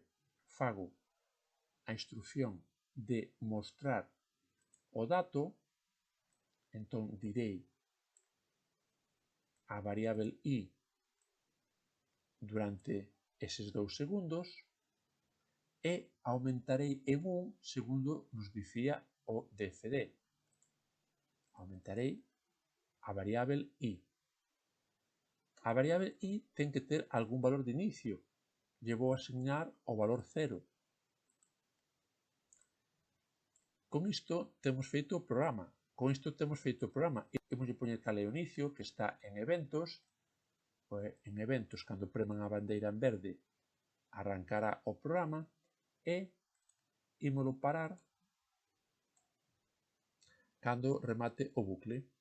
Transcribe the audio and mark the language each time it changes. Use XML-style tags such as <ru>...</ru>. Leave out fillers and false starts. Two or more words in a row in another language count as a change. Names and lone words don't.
<gl>Fago a instrucción de mostrar o dato, entón direi a variable i durante eses 2 segundos e aumentarei en 1 segundo nos dicía o DFD. Aumentarei a variable i. A variable i ten que ter algún valor de inicio. Lle vou asignar o valor 0. Con isto temos feito o programa. Imos poñer cal é o inicio, que está en eventos. En eventos, cando preman a bandeira en verde, arrancará o programa e ímolo parar cando remate o bucle.</gl>